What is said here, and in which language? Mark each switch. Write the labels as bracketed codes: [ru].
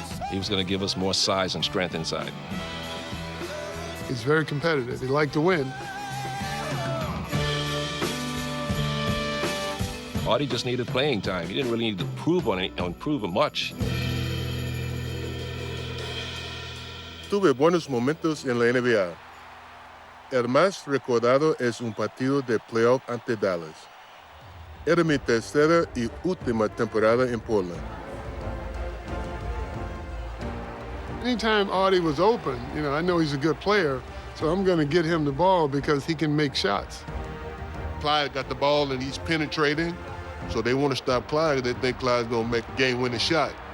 [en] He was going to give us more size and strength inside. He's very competitive. He liked to win. Audie just needed playing time. He didn't really need to prove much. [es] Tuve buenos momentos en la NBA. El más recordado es un partido de playoff ante Dallas. Era mi tercera y última temporada en Portland. [en] Anytime Audie was open, I know he's a good player, so I'm going to get him the ball because he can make shots. Clyde got the ball and he's penetrating, so they want to stop Clyde. They think Clyde's going to make a game-winning shot.